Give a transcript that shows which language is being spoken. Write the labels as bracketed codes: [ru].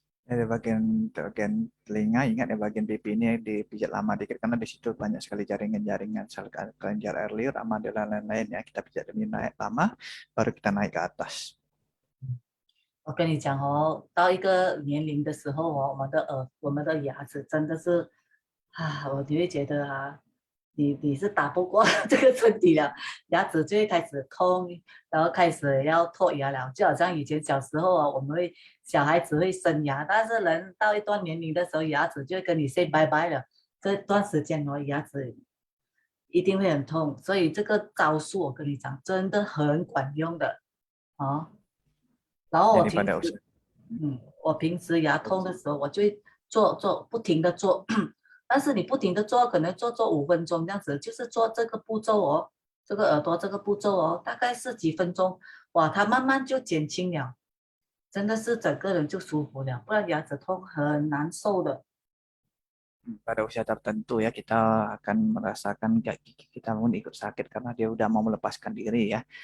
[id] Dari bagian telinga, ingat ya bagian pipi ini dipijat lama dikit karena di situ banyak sekali jaringan-jaringan sel kelenjar air liur, amandel dan lain-lain ya. Kita pijat demi naik lama, baru kita naik ke atas. [zh] 我跟你讲哦，到一个年龄的时候哦，我们的牙齿真的是啊，我就会觉得啊，你是打不过这个身体了，牙齿就会开始痛，然后开始要脱牙了，就好像以前小时候啊，小孩子会生牙，但是人到一段年龄的时候，牙齿就会跟你 say 拜拜了，这段时间哦，牙齿一定会很痛，所以这个招数我跟你讲，真的很管用的哦。然后 [id] Jadi pada usia [zh] 我平时牙痛的时候，我就会做不停的做，但是你不停的做，可能做5分钟这样子，就是做这个步骤哦，这个耳朵这个步骤哦，大概是几分钟，哇，它慢慢就减轻了，真的是整个人就舒服了，不然牙齿痛很难受的。 [id] pada usia tertentu ya kita akan merasakan gigi kita pun ikut sakit karena dia udah mau melepaskan diri ya.